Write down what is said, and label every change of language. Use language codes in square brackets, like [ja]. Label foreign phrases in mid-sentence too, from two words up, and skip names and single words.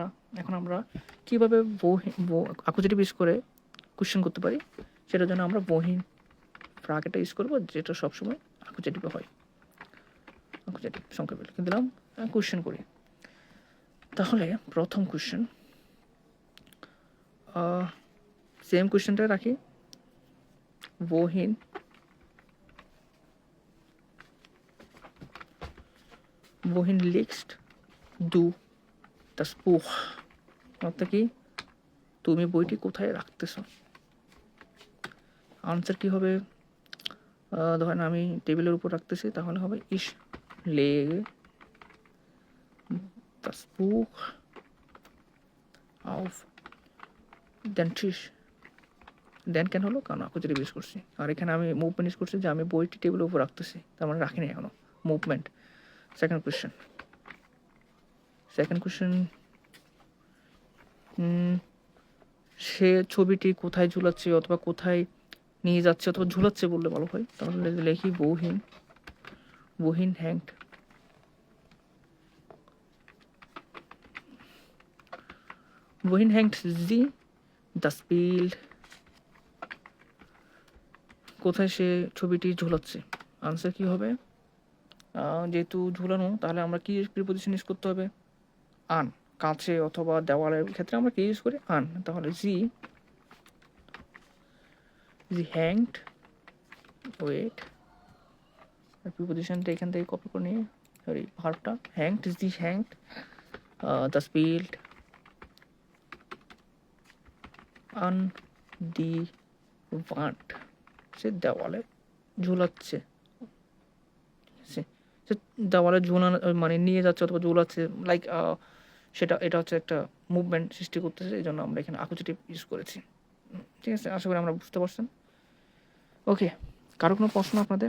[bn] এখন আমরা কীভাবে অ্যাকুজেটিভ ইউজ করে কোশ্চেন করতে পারি, সেটার জন্য আমরা বহিন ফ্রাকেটা ইউজ করবো, যেটা সবসময় অ্যাকুজেটিভে হয়। অ্যাকুজেটিভ সংক্ষেপে লিখে দিলাম। কোশ্চেন করি তাহলে। প্রথম কোশ্চেন, সেম কোশ্চেনটা রাখি। [de] wohin legst du das Buch? [bn] অর্থাৎ কি? তুমি বইটি কোথায় রাখতেছো? আনসার কি হবে? ধরেন আমি টেবিলের উপর রাখতেছি, তাহলে হবে [de] ich lege das Buch auf den Tisch. [bn] দেন কেন হলো? কারণ অ্যাকুজেটিভ ইউজ করছি। আর এখানে আমি মুভমেন্ট ইউজ করছি, যে আমি বইটি টেবিলের উপর রাখতেছি, তার মানে রাখিনি এখনো, মুভমেন্ট। সেকেন্ড কোয়েশ্চেন, সে ছবিটি কোথায় ঝুলাচ্ছে অথবা কোথায় নিয়ে যাচ্ছে অথবা ঝুলাচ্ছে বললে ভালো হয়, তাহলে লিখি [de] wohin hängt sie das Bild? [bn] কোথায় সে ছবিটি ঝুলাচ্ছে? আনসার কি হবে? যেহেতু ঝুলানো, তাহলে আমরা কি প্রিপোজিশন ইউজ করতে হবে? আন। কাছে অথবা দেওয়ালের ক্ষেত্রে আমরা কি ইউজ করি? আন। তাহলে [de] sie hängt, [bn] ওয়েট, প্রিপোজিশনটা এখান থেকে কপি করে নিয়ে, সরি ভার্বটা হ্যাংড, [de] sie hängt das Bild an die Wand, [bn] সে দেওয়ালে ঝুলাচ্ছে, সে দেওয়ালে ঝুলানো মানে নিয়ে যাচ্ছে অথবা ঝুলাচ্ছে, লাইক এটা হচ্ছে একটা মুভমেন্ট সৃষ্টি করতেছে, এই জন্য আমরা এখানে অ্যাকুজেটিভ ইউজ করেছি। ঠিক আছে, আশা করি আমরা বুঝতে পারছেন। ওকে, কারো কোনো প্রশ্ন আপনাদের?